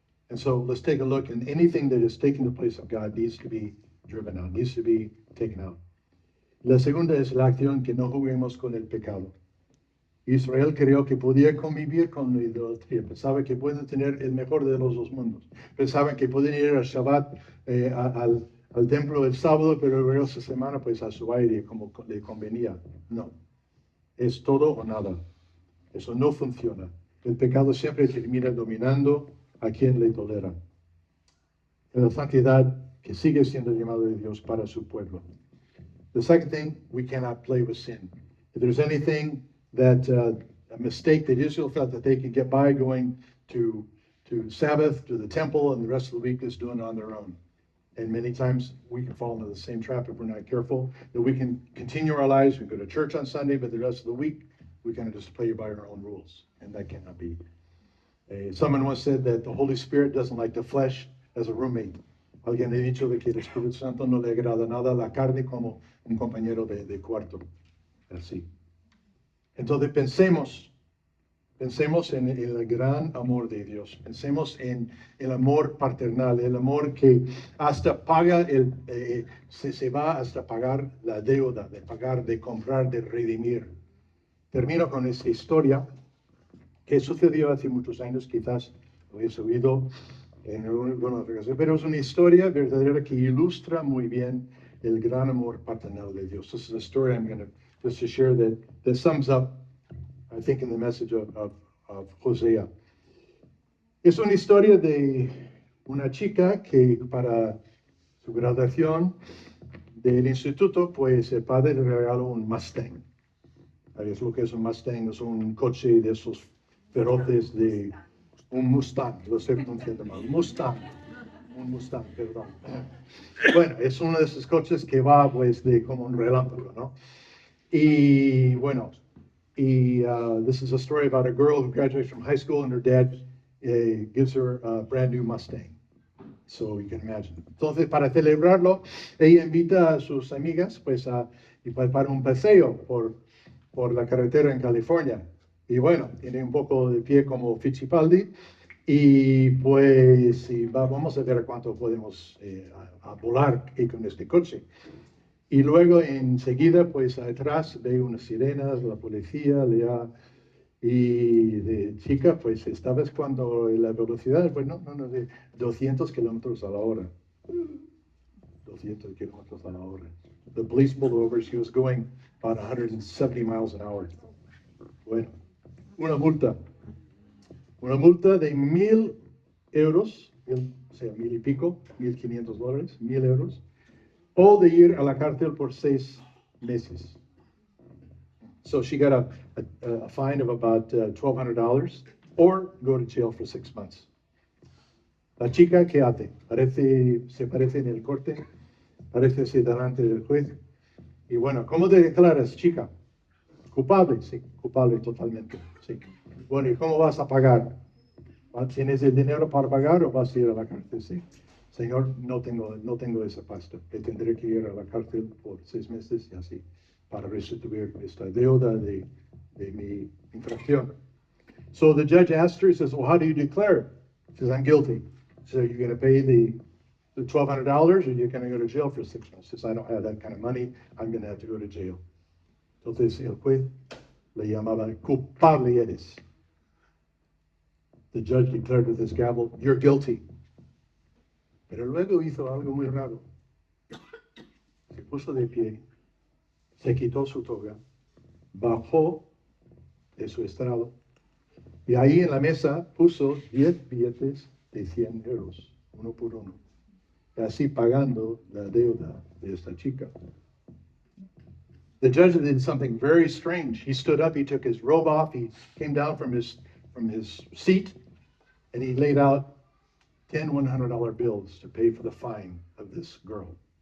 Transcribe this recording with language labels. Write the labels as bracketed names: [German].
[English] And so let's take a look, and anything that is taking the place of God needs to be driven out, needs to be taken out. [Spanish] La segunda es la acción que no juguemos con el pecado. Israel creyó que podía convivir con la idolatría, pensaba que pueden tener el mejor de los dos mundos, pensaban que pueden ir al Shabbat, al templo el sábado, pero el resto de semana pues a su aire como le convenía. No, es todo o nada. Eso no funciona. El pecado siempre termina dominando a quien le tolera. En la santidad que sigue siendo llamado de Dios para su pueblo. [English] The second thing, we cannot play with sin. If there's anything that a mistake that Israel thought that they could get by going to Sabbath, to the temple, and the rest of the week is doing it on their own. And many times we can fall into the same trap if we're not careful, that we can continue our lives, we go to church on Sunday, but the rest of the week we kind of just play by our own rules, and that cannot be. Someone once said that the Holy Spirit doesn't like the flesh as a roommate. [Spanish] Alguien ha dicho de que el Espíritu Santo no le agrada nada a la carne como un compañero de cuarto. Así. Entonces pensemos en el gran amor de Dios. Pensemos en el amor paternal, el amor que hasta paga, se va hasta pagar la deuda, de pagar, de comprar, de redimir. Termino con esta historia que sucedió hace muchos años, quizás lo habéis oído en alguna ocasión, pero es una historia verdadera que ilustra muy bien el gran amor paternal de Dios. [English] This is a story I'm going to just to share that sums up, I think, in the message of Hosea. [Spanish] Es una historia de una chica que para su graduación del instituto, pues el padre le regaló un Mustang. ¿Sabes lo que es un Mustang? Es un coche de esos feroces de un Mustang, lo estoy pronunciando mal, un Mustang, perdón. Bueno, es uno de esos coches que va pues de como un relámpago, ¿no? Y bueno, [English] this is a story about a girl who graduates from high school and her dad gives her a brand new Mustang. So you can imagine. [Spanish] Entonces, para celebrarlo, ella invita a sus amigas pues para un paseo por la carretera en California. Y bueno, tiene un poco de pie como Fittipaldi. Y pues vamos a ver cuánto podemos a volar con este coche. Y luego enseguida, pues atrás veo unas sirenas, la policía, y de chica, pues esta vez cuando la velocidad, pues no, de 200 kilómetros a la hora. 200 kilómetros a la hora. [English] The police pulled over, she was going about 170 miles an hour. [Spanish] Bueno, una multa de 1,000 euros, o sea, 1,000 y pico, $1,500, 1,000 euros, o de ir a la cárcel por 6 meses. [English] So she got a fine of about $1,200 or go to jail for 6 months. [Spanish] La chica, ¿qué hace? Se parece en el corte, parece así delante del juez. Y bueno, ¿cómo te declaras, chica? Culpable, sí, culpable totalmente, sí. Bueno, ¿y cómo vas a pagar? ¿Tienes el dinero para pagar o vas a ir a la cárcel? Sí. Señor, no tengo esa pasta. Que tendré que ir a la cárcel por 6 meses y así, para restituir esta deuda de mi infracción. [English] So the judge asked her, he says, well, how do you declare? She says, I'm guilty. So you're going to pay the $1,200 or you're going to go to jail for 6 months. Says, I don't have that kind of money. I'm going to have to go to jail. [Spanish] Entonces el juez le llamaba, culpable eres. [English] The judge declared with his gavel, you're guilty. [Spanish] Pero luego hizo algo muy raro. Se puso de pie, se quitó su toga, bajó de su estrado y ahí en la mesa puso 10 billetes de 100 euros, uno por uno, así pagando la deuda de esta chica. [English] The judge did something very strange. He stood up, he took his robe off, he came down from his seat, and he laid out 10 $100 bills to pay for the fine of this girl.